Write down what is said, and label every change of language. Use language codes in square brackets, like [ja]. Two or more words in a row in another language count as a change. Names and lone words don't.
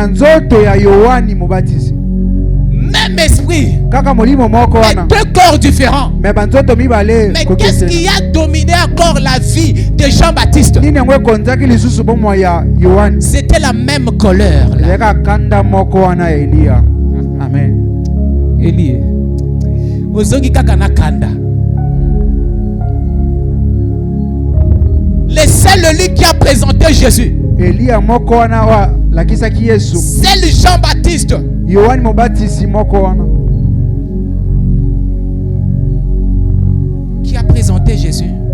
[fr] Même esprit, mais deux corps différents. Mais qu'est-ce qui a dominé encore la vie de Jean-Baptiste? C'était la même couleur là. Amen. Élie. [ln] Ozongi kaka na kanda. [fr] Le seul lui qui a présenté Jésus, c'est le Jean-Baptiste. Qui a présenté Jésus.